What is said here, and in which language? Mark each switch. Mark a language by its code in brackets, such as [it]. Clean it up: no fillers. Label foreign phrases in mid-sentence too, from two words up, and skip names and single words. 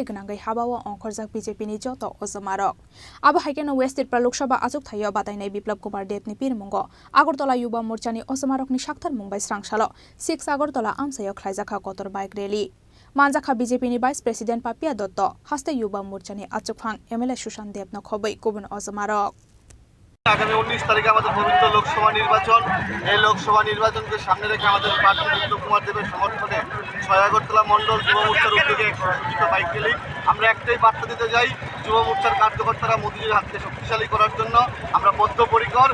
[trp] गोनांगै हाबाव अंखरजाक बीजेपी नि जत अजमारक आबो हाइकेनो वेस्ट त्रिपुरा लोकसभा आजुगथायो बातायनाय बिप्लब कुमार देवनि पिरमुंगो आगरतला युवा मोर्चानि अजमारकनि साक्थार मुंबाय स्रांसालो 6 आगरतला आमसायो खलाइजाखा कतर [en] bike rally [trp] मानजाखा बीजेपी नि [en] vice president [trp] पापिया दत्त हस्ते युवा मोर्चानि आचुकफां एमएलए सुशांत देवनो खबै गुबुन अजमारक [bn] আগামী 19 তারিখে আমাদের পবিত্র লোকসভা নির্বাচন এই লোকসভা নির্বাচনকে সামনে রেখে আমাদের প্রার্থী বিপ্লব কুমার দেবের সমর্থনে 6 আগরতলা মণ্ডল যুব মোর্চার উদ্যোগে একটি [en] bike rally [bn] আমরা একটাই বার্তা দিতে যাই যুব মোর্চার কার্যকর্তারা মোদিজির হাতকে শক্তিশালী করার জন্য আমরা বদ্ধপরিকর